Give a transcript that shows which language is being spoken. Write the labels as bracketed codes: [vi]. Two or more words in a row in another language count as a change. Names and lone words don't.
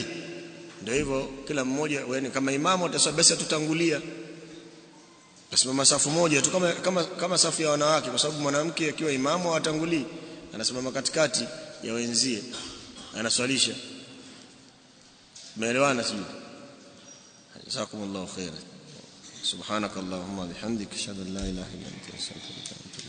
[sw] Ndio hivyo, kila mmoja yani, kama imamu atasema basi tutangulia, tasimama safu moja tu kama safu ya wanawake, kwa sababu mwanamke akiwa imamu atangulii, anasimama katikati ya wenzie anaswalisha. Umeelewana sio? [ar] جزاكم الله خيرا سبحانك اللهم بحمدك أشهد أن لا إله إلا أنت أستغفرك